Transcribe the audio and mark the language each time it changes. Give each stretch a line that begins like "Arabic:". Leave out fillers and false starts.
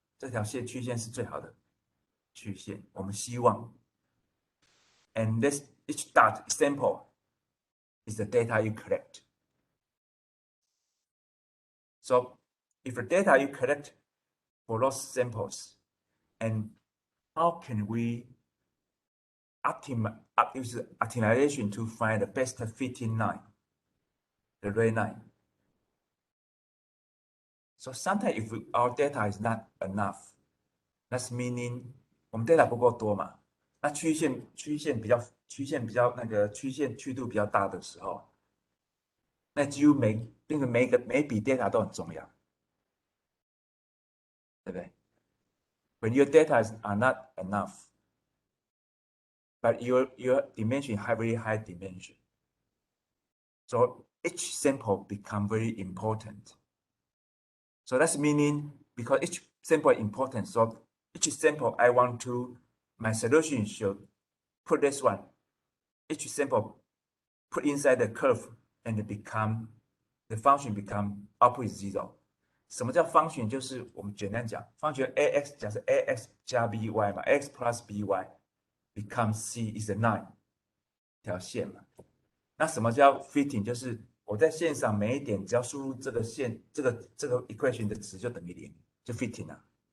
Chinese: 这条曲线是最好的曲线，我们希望。
English: And each dot sample is the data you collect. So if the data you collect for those samples, and how can we use optimization to find the best fitting line, the red line? So sometimes if our data is not enough, that's meaning
Chinese: 我们 data 不够多嘛，那曲线那个曲线曲度比较大的时候，那几乎每笔 data 都很重要，对不对？
English: When your data are not enough, but your dimension very high dimension, so each sample become very important. So that's meaning because each sample is important, so each sample I want to, my solution should put this one, each sample put inside the curve and the function become output is 0.
Chinese: 什么叫 function？就是我们简单讲 ，function ax 假设 ax 加 by 嘛 ，
English: x plus by become c is a line
Chinese: 条线嘛。那什么叫 fitting？ 就是我在线上每一点只要输入这个线这个 equation 的值就等于0，就 fitting 了。